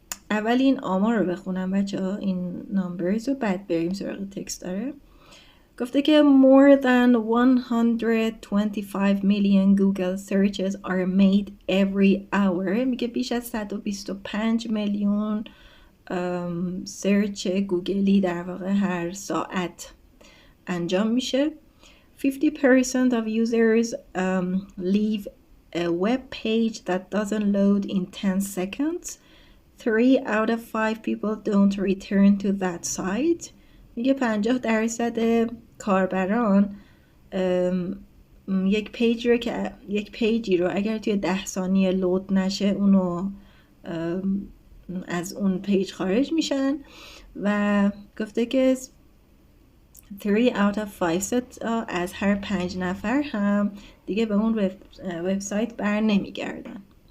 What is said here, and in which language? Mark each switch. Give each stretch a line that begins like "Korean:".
Persian: اول این آمار رو بخونم بچه ها، این نامبرز رو، بعد بریم سراغ تکست داره. گفته که
English: more than 125 million Google searches are made every hour.
Persian: میگه بیش از 125 میلیون سرچ گوگلی در واقع هر ساعت انجام میشه.
English: 50% of users leave a web page that doesn't load in 10 seconds. 3 out of 5 people don't return to that site.
Persian: میگه 50% کاربران یک پیجی رو اگر توی 10 ثانیه لود نشه اونو از اون پیج خارج میشن و گفته که
English: 3 out of 5
Persian: از هر 5 نفر هم دیگه به اون وبسایت بر نمیگردن.